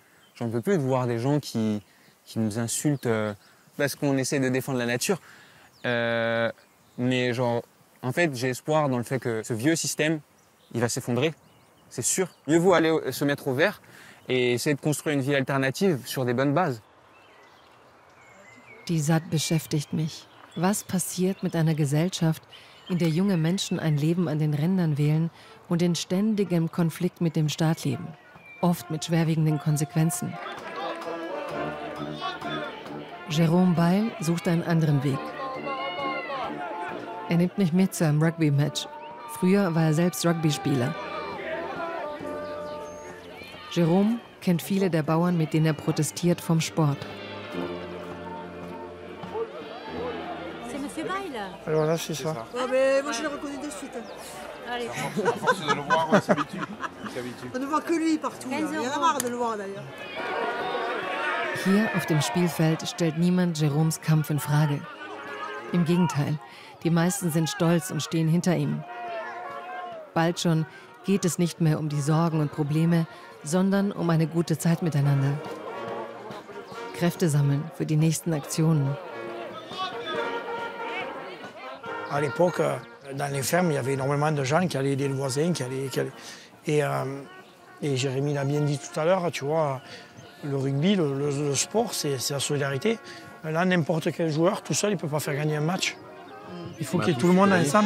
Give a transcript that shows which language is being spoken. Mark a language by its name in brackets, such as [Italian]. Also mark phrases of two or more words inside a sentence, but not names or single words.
[French] J'en peux plus de voir des gens qui nous insultent parce qu'on essaie de défendre la nature. Mais en fait, j'ai espoir dans le fait que ce vieux système, il va s'effondrer. C'est sûr. Mieux vaut aller se mettre au vert et essayer de construire une vie alternative sur des bonnes bases. [German] Die SAD beschäftigt mich. Was passiert mit einer Gesellschaft, in der junge Menschen ein Leben an den Rändern wählen und in ständigem Konflikt mit dem Staat leben? Oft mit schwerwiegenden Konsequenzen. Jérôme Beil sucht einen anderen Weg. Er nimmt mich mit zu einem Rugby-Match. Früher war er selbst Rugby-Spieler. Jérôme kennt viele der Bauern, mit denen er protestiert, vom Sport. [French] Alors là, c'est ça. Oh, mais moi, je le reconnais de suite. Allez. À force de le voir, on s'habitue. On ne voit que lui partout. Il y en a marre de le voir d'ailleurs. [German] Hier auf dem Spielfeld stellt niemand Jérômes Kampf in Frage. Im Gegenteil, die meisten sind stolz und stehen hinter ihm. Bald schon geht es nicht mehr um die Sorgen und Probleme, sondern um eine gute Zeit miteinander. Kräfte sammeln für die nächsten Aktionen. [French] À l'époque, Dans les fermes, il y avait énormément de gens qui allaient aider le voisin, Et Jérémy l'a bien dit tout à l'heure, tu vois, le rugby, le sport, c'est la solidarité. Là, n'importe quel joueur, tout seul, il ne peut pas faire gagner un match. Il faut qu'il y ait tout le monde ensemble.